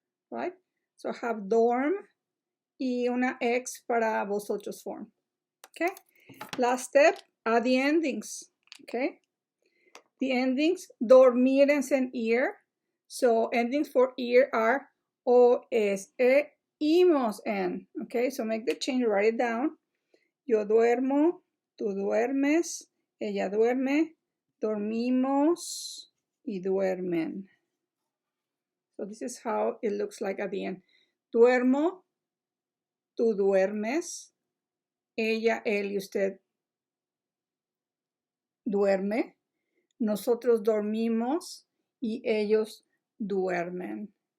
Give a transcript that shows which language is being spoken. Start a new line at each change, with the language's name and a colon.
English: Right? So I have dorm
Spanish: y una X para vosotros
English: form. Okay? Last step, add the endings. Okay? The endings, dormir en ir. So endings for ir are o, es, e, imos en. Okay? So make the change, write it down.
Spanish: Yo duermo, tú duermes, ella duerme, dormimos y duermen.
English: So this is how it looks like at the end.
Spanish: Duermo, tú duermes, ella, él y usted duerme, nosotros dormimos y ellos duermen.